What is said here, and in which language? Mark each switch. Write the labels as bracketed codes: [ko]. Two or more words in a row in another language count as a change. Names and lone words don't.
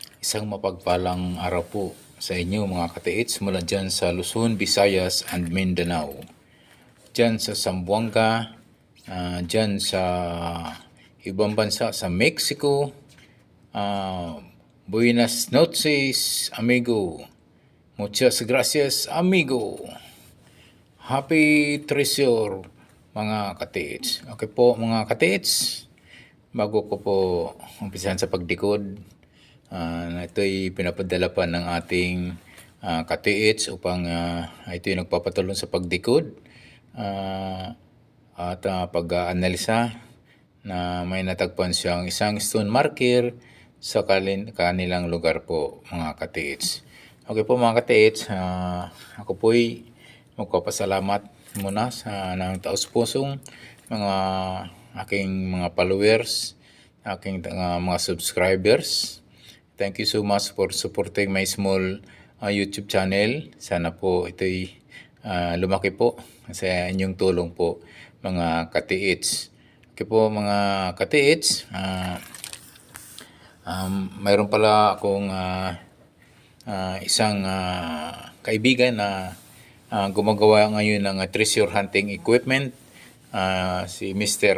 [tl] Isang mapagpalang araw po sa inyo mga katiits mula dyan sa Luzon, Visayas and Mindanao. Dyan sa Zamboanga, dyan sa ibang bansa sa Mexico, [es] Buenas noches, amigo. Muchas gracias, amigo. [en] Happy treasure, [tl] mga katiits. Okay po mga katiits, bago ko po umpisahan sa pagdikod, na ito'y pinapadala pa ng ating katiits upang ito'y nagpapatulong sa pagdikod at pag-analisa na may natagpuan siyang isang stone marker sa kanilang lugar po mga katiits. Okay po mga katiits, ako po'y magpapasalamat muna sa ng taos-pusong mga aking mga followers, aking mga subscribers. [en] Thank you so much for supporting my small YouTube channel. [tl] Sana po ito'y lumaki po sa inyong tulong po mga katiits. Okay po mga katiits, mayroon pala akong isang kaibigan na gumagawa ngayon ng [en] treasure hunting equipment, [tl] si Mr.